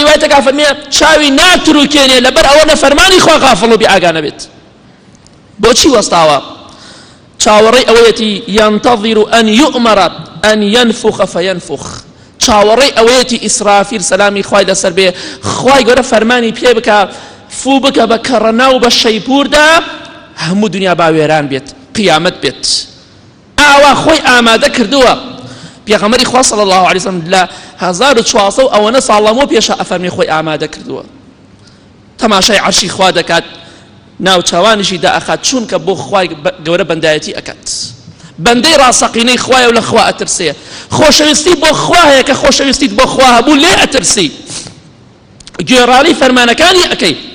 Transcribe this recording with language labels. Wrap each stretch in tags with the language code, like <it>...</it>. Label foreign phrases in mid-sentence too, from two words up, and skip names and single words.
<ckb>ڕیوایەتێکا فەرمێ چاوی ناتروکێنێ لەبەر ئەوە لە فەرمانی خوا غافڵ و بێئاگانە بێت بۆچی وەستاوە چاوەڕێی ئەوەیەتی</ckb> <ar>ينتظر أن يؤمر أن ينفخ فينفخ</ar> <ckb>چاوەڕێی ئەوەیەتی ئیسرافیل سەلامی خوای لەسەر بێ خوای گەورە فەرمانی پێ بکە فوو بکە بە کەڕەنا و بە شەیپوردا هەموو دنیا باوێران بێت قیامەت بێت ئاوا خۆی ئامادە کردووە پێغەمبەری خوا</ckb> <ar>صلی الله علیه وسلم</ar> <ckb>لە 1400 ئەوەنە ساڵەمەوە پێشە ئەفەرمێ خۆی ئامادە کردووە تەماشای عەرشی خوا دەکات ناو چاوانیشی دائەخات چونکە بۆ خوای گەورە بەندایەتی ئەکات بەندەی ڕاستەقینەی خوایە و لە خوا ئەترسێ خۆشەویستی بۆ خوا هەیە کە خۆشەویستیت بۆ خوا هەبوو لێ ئەترسی گوێڕاڵی فەرمانەکانی ئەکەی</ckb>